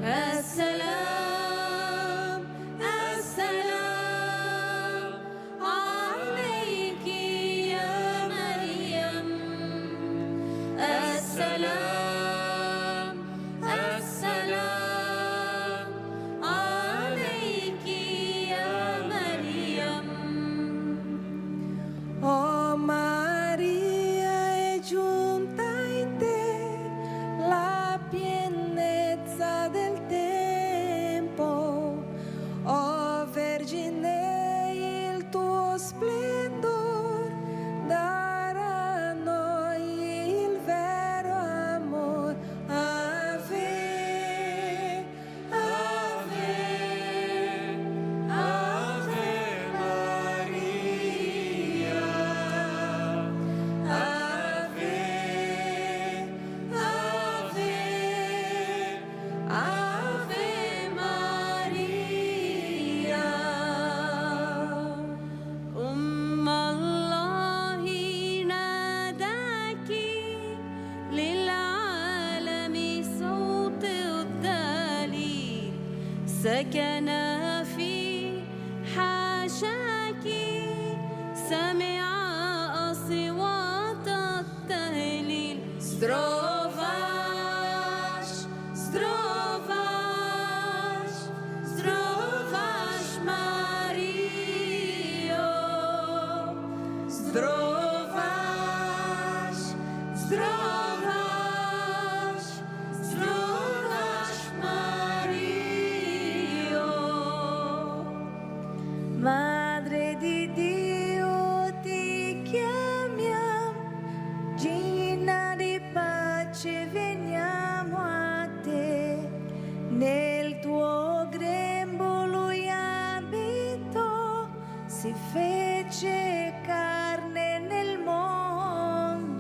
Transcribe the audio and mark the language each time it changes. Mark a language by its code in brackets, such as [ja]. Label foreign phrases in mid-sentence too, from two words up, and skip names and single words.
[ar] السلام السلام عليك يا مريم. السلام السلام عليك يا مريم. [it] Oh Maria, è giunta in te la pienezza del tempo. Oh Vergine, il tuo splendor darà a noi il vero amor. [la] Ave, Ave, Ave Maria. Ave, Ave, Ave Maria. [ar] الله ناداك للعالم صوت الدليل. سكن في حاشاك سمع أصوات التهليل. [pl] Zdrowaś, zdrowaś, zdrowaś Maryjo. Zdrowaś, zdrowaś, zdrowaś Maryjo. [it] Madre di Dio ti chiamiamo, Gina di pace veniamo a te. Nel tuo grembo lui abitò, si fece carne nel mondo.